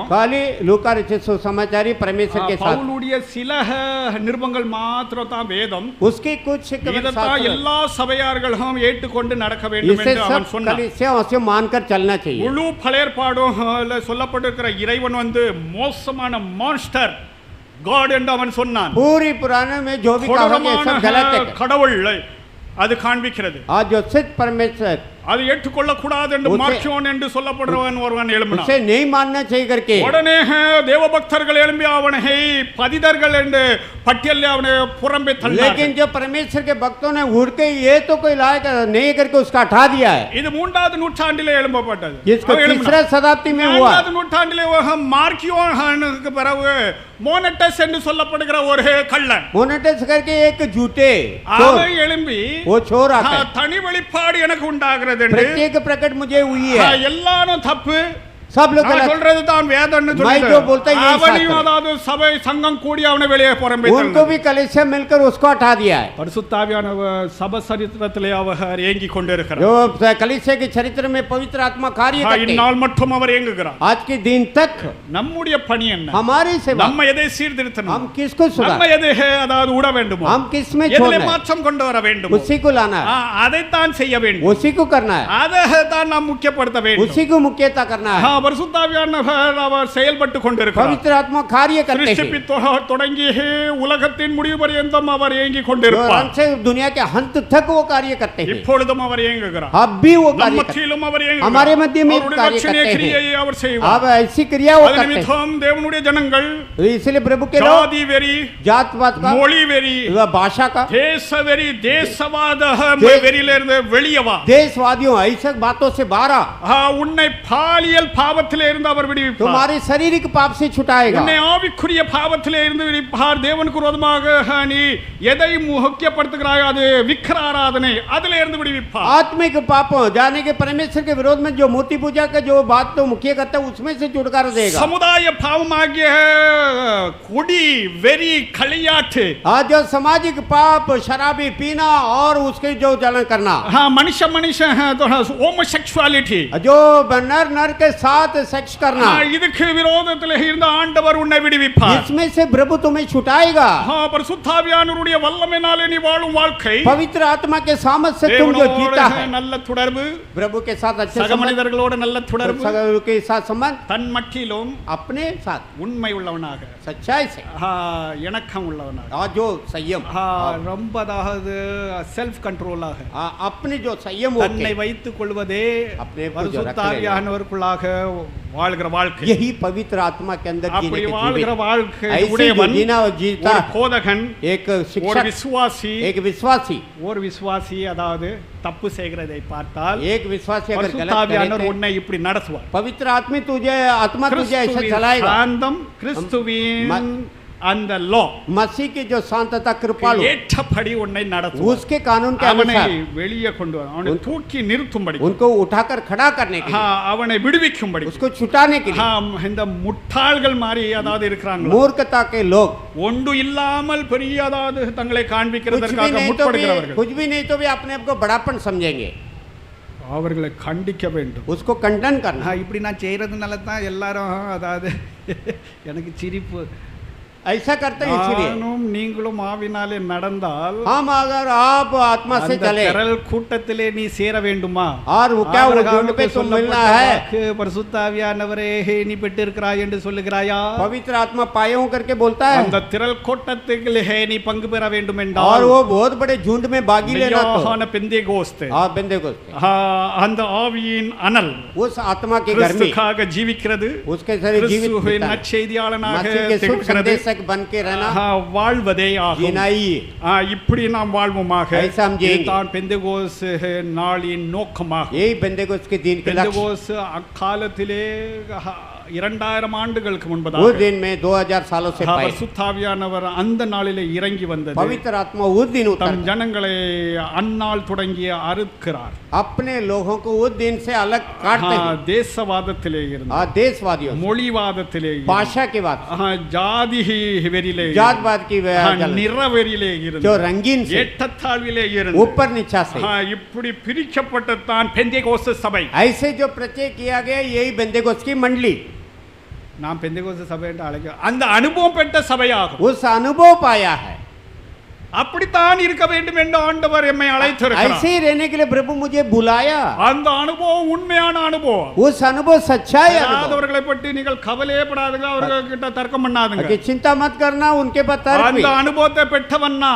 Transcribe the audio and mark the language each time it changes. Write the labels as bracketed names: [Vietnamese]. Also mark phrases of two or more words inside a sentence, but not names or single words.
[Hindi] खाली लूका रचित सुसमाचारी परमेश्वर के साथ, [Tamil] பவுலுடைய சில நிருபங்கள் மாத்திரம் தான் வேதம். [Hindi] उसके कुछ [Tamil] இதைத்தான் எல்லா சபையார்களும் ஏற்றுக்கொண்டு நடக்க வேண்டும் [Hindi] इसे [Tamil] என்று அவன் [Hindi] सब [Tamil] சொன்னான். [Hindi] कलीसिया उसे मानकर चलना चाहिए। [Tamil] முழு பழையற்பாடும் சொல்லப்பட்டிருக்கிற இறைவன் வந்து மோசமான [English] monster god [Tamil] என்று அவன் சொன்னான். [Hindi] पूरी पुराने में जो भी कहा गया सब गलत है। [Tamil] கடவுள் அது காண்பிக்கிறது. [Hindi] आज जो सिद्ध परमेश्वर [Tamil] அது ஏற்றுக்கொள்ள கூடாது என்று மார்க்கியோன் என்று சொல்லப்படுறவன் ஒருவன் எழும்பினான். [Hindi] उसे नहीं मानना चाहिए करके [Tamil] உடனே தேவபக்தர்கள் எழும்பி அவனை பதிதர்கள் என்று பட்டியலில் அவனை புறம்பே தள்ளினார்கள். [Hindi] लेकिन जो परमेश्वर के भक्तों ने उड़ के ये तो कोई लायक नहीं करके उसका हटा दिया है। [Tamil] இது 3வது நூற்றாண்டிலே எழும்பப்பட்டது. [Hindi] जिसको [Tamil] அவன் எழும்பினான். [Hindi] तीसरा शताब्दी में हुआ। [Tamil] 4வது நூற்றாண்டிலே மார்க்கியோனுக்கு பிறகு மோனட்டஸ் என்று சொல்லப்படுகிற ஒரு கள்ளன் [Hindi] मोनेटस करके एक झूठे [Tamil] அவன் எழும்பி [Hindi] वो छोर आता है, [Tamil] தனி வெளிப்பாடு எனக்கு உண்டாகிறது என்று [Hindi] प्रत्येक प्रकट मुझे हुई है, [Tamil] எல்லாரும் தப்பு, [Hindi] सब लोग [Tamil] நான் [Hindi] गलत। [Tamil] சொல்றது தான் வேதம்னு [Hindi] मैं जो बोलता है यही [Tamil] அவனையும் [Hindi] सच है। [Tamil] அதாவது சபை சங்கம் கூடி அவனை வெளியே புறம்பே [Hindi] उनको भी कलीसिया मिलकर उसको हटा दिया है। [Tamil] பரிசுத்தாவியானவர் சபை சரித்திரத்திலே அவர் ஏங்கி கொண்டிருக்கிறார். [Hindi] जो कलीसिया के चरित्र में पवित्र आत्मा कार्य करते हैं, [Tamil] இந்நாள் மட்டும் அவர் ஏங்குகிறார். [Hindi] आज के दिन तक [Tamil] நம்முடைய பணி என்ன? [Hindi] हमारी सेवा, [Tamil] நம்ம எதை சீர்திருத்தணும்? [Hindi] हम किसको [Tamil] நம்ம [Hindi] सुधार, [Tamil] எதை அதாவது உட வேண்டுமோ, [Hindi] हम किस में [Tamil] எதிலே [Hindi] छोड़ना है, [Tamil] மாற்றம் கொண்டு வர வேண்டுமோ, [Hindi] उसी को लाना है, [Tamil] அதைத்தான் செய்ய வேண்டும். [Hindi] उसी को करना है, [Tamil] அதை தான் நாம் முக்கியப்படுத்த வேண்டும். [Hindi] उसी को मुख्यता करना है। [Tamil] பரிசுத்தாவியானவர் அவர் செயல்பட்டு கொண்டிருக்கிறார். [Hindi] पवित्र आत्मा कार्य करते हैं, [Tamil] சிருஷ்டிப்பு தொடங்கி உலகத்தின் முடிவு பரியந்தம் அவர் ஏங்கி [Hindi] जो [Tamil] கொண்டிருப்பார். [Hindi] अंत से दुनिया के अंत तक वो कार्य करते हैं, [Tamil] இப்பொழுதும் அவர் ஏங்குகிறார். [Hindi] अब भी वो [Tamil] நம் [Hindi] कार्य करते हैं, [Tamil] மத்தியிலும் அவர் ஏங்குகிறார். [Hindi] हमारे मध्य में [Tamil] அவருடைய [Hindi] कार्य [Tamil] ரட்சணீய [Hindi] करते [Tamil] கிரியையை [Hindi] हैं। [Tamil] அவர் செய்வார். [Hindi] अब ऐसी क्रिया वो [Tamil] அது [Hindi] करते हैं, [Tamil] நிமித்தம் தேவனுடைய ஜனங்கள் [Hindi] इसलिए प्रभु के लोग [Tamil] ஜாதி வெறி, [Hindi] जात पात का, [Tamil] மொழி வெறி, [Hindi] भाषा का, [Tamil] தேச வெறி, தேசவாத வெறியிலிருந்து வெளியே வா. [Hindi] देशवादियों ऐसे बातों से बाहर, [Tamil] உன்னை பாலியல் பாவத்திலே இருந்து அவர் விடுவிப்பார். [Hindi] तुम्हारे शारीरिक पाप से छुटाएगा, [Tamil] உன்னை ஆவிக்குரிய பாவத்திலே இருந்து விடுவிப்பார். தேவனுக்கு விரோதமாக நீ எதை முக்கியப்படுத்துகிறாயோ அது விக்கிர ஆராதனை, அதிலே இருந்து விடுவிப்பார். [Hindi] आत्मिक पापों जाने के परमेश्वर के विरोध में जो मूर्ति पूजा का जो बात तो मुख्य करता है उसमें से छुटकारा देगा। [Tamil] சமுதாய பாவமாகிய குடி வெறி களியாட்டு, [Hindi] आज जो सामाजिक पाप शराबी पीना और उसके जो जलन करना, [Tamil] மனுஷ ஹோமோசெக்சுவாலிட்டி, [Hindi] जो नर नर के साथ सेक्स करना, [Tamil] இதுக்கு விரோதத்தில் இருந்த ஆண்டவர் உன்னை விடுவிப்பார். [Hindi] इसमें से प्रभु तुम्हें छुटाएगा। [Tamil] பரிசுத்தாவியானவருடைய வல்லமையினாலே நீ வாழும் வாழ்க்கை, [Hindi] पवित्र आत्मा के सामर्थ्य से तुम जो जीता है, [Tamil] நல்ல தொடர்பு, [Hindi] प्रभु के साथ अच्छे [Tamil] சக [Hindi] संबंध, [Tamil] மனிதர்களோட நல்ல தொடர்பு, [Hindi] सगों के साथ संबंध, [Tamil] தன் மட்டிலும் [Hindi] अपने साथ [Tamil] உண்மை உள்ளவனாக, [Hindi] सच्चाई से, [Tamil] இணக்கம் உள்ளவனாக, [Hindi] और जो संयम, [Tamil] ரொம்ப அதாவது [English] self controlஆக [Hindi] अपने जो संयम [Tamil] தன்னை வைத்துக் கொள்வதே [Hindi] अपने को जो रख [Tamil] பரிசுத்தாவியானவருக்குள்ளாக வாழ்கிற வாழ்க்கை. [Hindi] यही पवित्र आत्मा के अंदर [Tamil] அப்படி [Hindi] जीने [Tamil] வாழ்கிற [Hindi] की [Tamil] வாழ்க்கை [Hindi] ऐसी जो [Tamil] உடையவன் [Hindi] जीना और जीता [Tamil] ஒரு போதகன், [Hindi] एक [Tamil] ஒரு [Hindi] शिक्षक, [Tamil] விசுவாசி, [Hindi] एक विश्वासी, [Tamil] ஒரு விசுவாசி அதாவது தப்பு செய்கிறதை பார்த்தால் [Hindi] एक विश्वासी अगर गलत करे [Tamil] பரிசுத்தாவியானவர் [Hindi] तो [Tamil] உன்னை இப்படி நடத்துவார். [Hindi] पवित्र आत्मा तुझे ऐसा [Tamil] கிறிஸ்துவின் [Hindi] चलाएगा। [Tamil] சாந்தம், கிறிஸ்துவின் அந்த லா [Hindi] मसीह की जो शांतता कृपालु [Tamil] ஏற்றபடி உன்னை நடத்துவார். [Hindi] उसके कानून के [Tamil] அவனை [Hindi] अनुसार [Tamil] வெளியே கொண்டு வர, அவனை தூக்கி நிறுத்தும்படி, [Hindi] उनको उठाकर खड़ा करने के लिए, [Tamil] அவனை விடுவிக்கும்படி, [Hindi] उसको छुटाने के लिए, [Tamil] இந்த முட்டாள்கள் மாதிரி அதாவது இருக்கிறாங்க, [Hindi] मूर्खता के लोग [Tamil] ஒன்று இல்லாமல் பெரிய அதாவது தங்களை [Hindi] कुछ भी [Tamil] காண்பிக்கிறதற்காக [Hindi] नहीं तो भी [Tamil] முற்படுகிறவர்கள், [Hindi] कुछ भी नहीं तो भी अपने आप को बड़ापन समझेंगे, [Tamil] அவர்களை கண்டிக்க வேண்டும். [Hindi] उसको खंडन करना। [Tamil] இப்படி நான் செய்யறதுனால தான் எல்லாரும் அதாவது எனக்கு சிரிப்பு, [Hindi] ऐसा करते हैं इसलिए [Tamil] நானும் நீங்களும் ஆவினாலே நடந்தால் [Hindi] हम अगर आप आत्मा से [Tamil] அந்த [Hindi] चले [Tamil] திரள் கூட்டத்திலே நீ சேர வேண்டுமா? [Hindi] और वो क्या वो झुंड पे तुम मिलना है, [Tamil] பரிசுத்த ஆவியானவரே நீ பெற்றிருக்கிறாய் என்று சொல்லுகிறாயா? [Hindi] पवित्र आत्मा पाए हूं करके बोलता है, [Tamil] அந்த திரள் கூட்டத்திலே நீ பங்கு பெற வேண்டும் [Hindi] और [Tamil] என்றால் [Hindi] वो बहुत बड़े झुंड में भागी लेना तो [Tamil] மெய்யான பெந்தேகோஸ்து [Hindi] बेंतेकोस्ते [Tamil] அந்த ஆவியின் அனல் [Hindi] उस आत्मा की गर्मी [Tamil] கிறிஸ்துக்காக ஜீவிக்கிறது, [Hindi] उसके सारे जीवित [Tamil] கிறிஸ்துவின் [Hindi] बिताना, [Tamil] நற்செய்தியாளனாக [Hindi] मसीह के शुभ [Tamil] திகழ்கிறது, [Hindi] संदेशक बन के रहना, [Tamil] வாழ்வதே ஆகும். [Hindi] जीना ही [Tamil] இப்படி நாம் வாழ்வோமாக. [Hindi] ऐसा हम जिएंगे. [Tamil] இதுதான் பெந்தேகோஸ் நாளின் நோக்கமாக. [Hindi] यही बेंतेकोस्त के दिन के लक्ष्य। [Tamil] பெந்தேகோஸ் அக்காலத்திலே 2000 ஆண்டுகளுக்கு [Hindi] उस [Tamil] முன்பதாக [Hindi] दिन में 2000 सालों से पहले [Tamil] பரிசுத்த ஆவியானவர் அந்த நாளிலே இறங்கி வந்தது. [Hindi] पवित्र आत्मा उस दिन [Tamil] தம் [Hindi] उतर [Tamil] ஜனங்களை அந்நாள் தொடங்கி அறுக்கிறார். [Hindi] अपने लोगों को उस दिन से अलग काटते हैं, [Tamil] தேசவாதத்திலே இருந்து, [Hindi] देशवादियों से, [Tamil] மொழிவாதத்திலே இருந்து, [Hindi] भाषा की बात, [Tamil] ஜாதி வெறியிலே இருந்து, [Hindi] जातवाद की जलन, [Tamil] நிறவெறியிலே [Hindi] जो [Tamil] இருந்து, [Hindi] रंगीन से [Tamil] ஏற்றத்தாழ்விலே இருந்து, [Hindi] ऊपर नीचा से, [Tamil] இப்படி பிரிக்கப்பட்டதான் பெந்தேகோஸ்து சபை. [Hindi] ऐसे जो प्रत्यय किया गया यही बेंतेकोस्त की मंडली, [Tamil] நாம் பெந்தேகோஸ்து சபை என்று அழைக்க அந்த அனுபவம் பெற்ற சபையாகும். [Hindi] उस अनुभव पाया है, [Tamil] அப்படித்தான் இருக்க வேண்டும் என்று ஆண்டவர் எம்மை அழைத்திருக்கிறார். [Hindi] ऐसे ही रहने के लिए प्रभु मुझे बुलाया, [Tamil] அந்த அனுபவம் உண்மையான அனுபவம். [Hindi] उस अनुभव सच्चाई अनुभव, [Tamil] அவர்களை பற்றி நீங்கள் கவலையப்படாதீங்க, அவர்கள் கிட்ட தர்க்கம் பண்ணாதீங்க. [Hindi] कि चिंता मत करना उनके पास तर्क [Tamil] அந்த [Hindi] भी, [Tamil] அனுபவத்தை பெற்றவன்னா